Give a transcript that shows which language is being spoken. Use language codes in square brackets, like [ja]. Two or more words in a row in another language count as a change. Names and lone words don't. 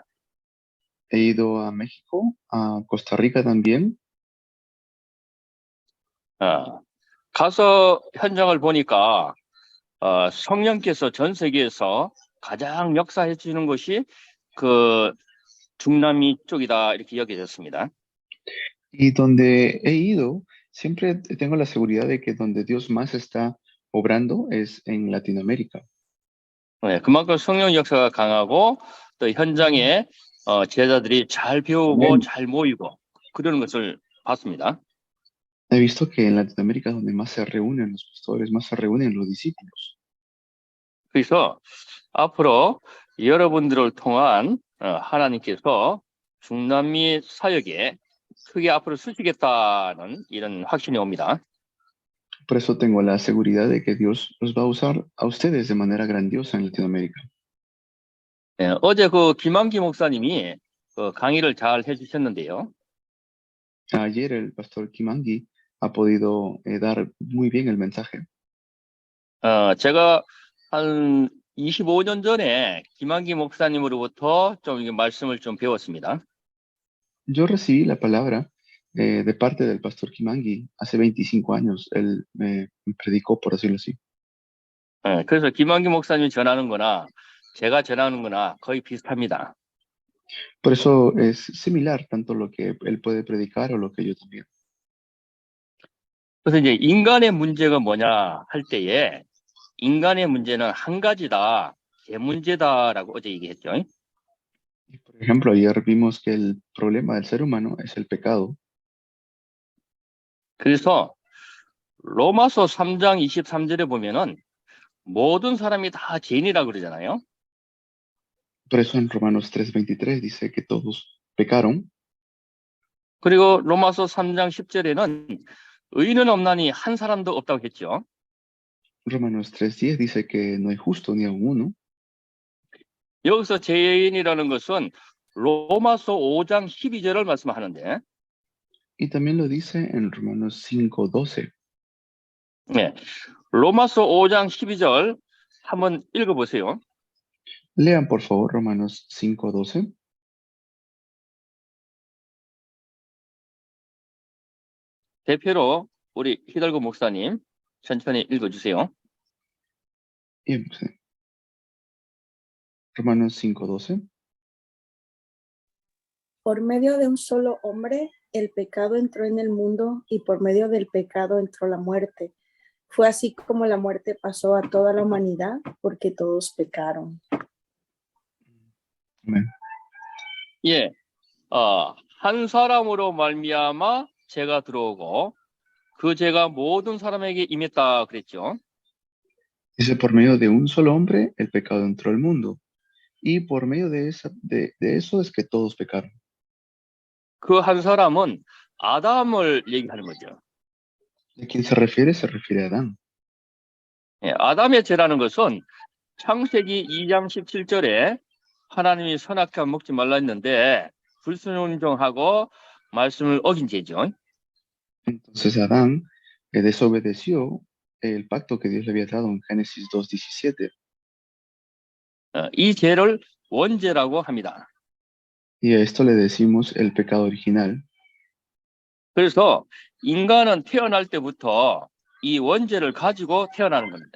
[es] He ido a México, a Costa Rica también. [ko] 가서 현장을 보니까 성령께서 전 세계에서 가장 역사해 주는 것이 그 중남미 쪽이다 이렇게 여겨졌습니다. [es] Y donde he ido, siempre tengo la seguridad de que donde Dios más está obrando es en Latinoamérica. [ko] 네, 그만큼 성령 역사가 강하고 또 현장에 제자들이 잘 배우고 잘 모이고 그러는 것을 봤습니다. [es] He visto que en Latinoamérica es donde más se reúnen los pastores, más se reúnen los discípulos. [ko] 그래서 앞으로 여러분들을 통한 하나님께서 중남미 사역에 크게 앞으로 쓰시겠다는 이런 확신이 옵니다. [es] Por eso tengo la seguridad de que Dios los va a usar a ustedes de manera grandiosa en Latinoamérica. [ko] 어제 그 김한기 목사님이 그 강의를 잘 해주셨는데요. [es] Ayer el pastor Kimangi ha podido dar muy bien el mensaje. [ko] 제가 한 25년 전에 김한기 목사님으로부터 좀 이게 말씀을 좀 배웠습니다. [es] Yo recibí la palabra de parte del pastor Kimangi hace 25 años. Él me predicó, por decirlo así. [ko] 그래서 김한기 목사님이 전하는 거나 제가 전하는 거나 거의 비슷합니다. [es] Por eso es similar tanto lo que él puede predicar o lo que yo también. [ko] 그래서 이제 인간의 문제가 뭐냐 할 때에 인간의 문제는 한 가지다, 문제다라고 어제 얘기했죠. [es] Y, por ejemplo, ayer vimos que el problema del ser humano es el pecado. [ko] 그래서 로마서 3장 23절에 보면은 모든 사람이 다 죄인이라고 그러잖아요. [es] Por eso en Romanos 3:23 dice que todos pecaron. [ko] 그리고 로마서 3장 10절에는 의인은 없나니 한 사람도 없다고 했죠. [es] Romanos 3:10 dice que no hay justo ni aun uno. [ko] 여기서 죄인이라는 것은 로마서 5장 12절을 말씀하는데, [es] Y también lo dice en Romanos 5:12. [ko] 네, 로마서 5장 12절 한번 읽어보세요. [es] Lean por favor Romanos 5:12. [ko] 대표로 우리 히달고 목사님 천천히 읽어주세요. [es] Bien, sí. Romanos 5:12. Por medio de un solo hombre, el pecado entró en el mundo y por medio del pecado entró la muerte. Fue así como la muerte pasó a toda la humanidad porque todos pecaron. Amén. [ko] 예, 한 사람으로 말미암아 죄가 들어오고 그 죄가 모든 사람에게 임했다 그랬죠. [es] Dice, por medio de un solo hombre, el pecado entró al mundo. Y por medio de eso es que todos pecaron. [ko] 그 한 사람은 아담을 얘기하는 거죠. [es] ¿De quién se refiere a Adán. [ko] 예, 아담의 죄라는 것은 창세기 2장 17절에 하나님이 선악과 먹지 말라 했는데 불순종하고 말씀을 어긴 죄죠. [es] Entonces Adán desobedeció el pacto que Dios le había dado en Génesis 2:17. [ko] 이 죄를 원죄라고 합니다. [es] Y a esto le decimos el pecado original. [ko] 그래서 인간은 태어날 때부터 이 원죄를 가지고 태어나는 겁니다.